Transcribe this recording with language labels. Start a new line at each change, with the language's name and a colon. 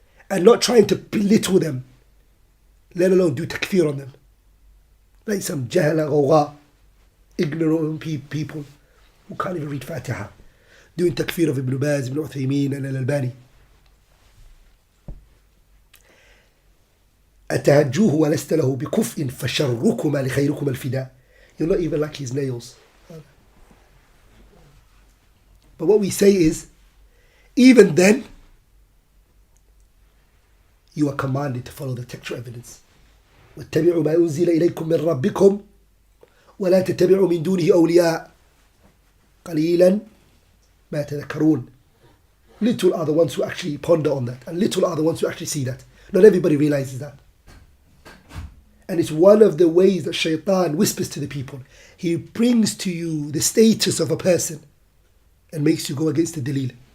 English: And not trying to belittle them, let alone do takfir on them. Like some jahala ghawgha, ignorant people who can't even read Fatiha, doing takfir of Ibn Baz, Ibn Uthaymeen and Al-Albani.
Arabic: أتهجوه ولست له بكفء فشركما لخيركما الفداء.
English: You're not even like his nails. But what we say is, even then, you are commanded to follow the textual evidence.
Arabic: واتبعوا ما أنزل إليكم من ربكم ولا تتبعوا من دونه أولياء قليلا ما تذكرون.
English: Little are the ones who actually ponder on that, and little are the ones who actually see that. Not everybody realizes that. And it's one of the ways that shaitan whispers to the people. He brings to you the status of a person and makes you go against the dalil.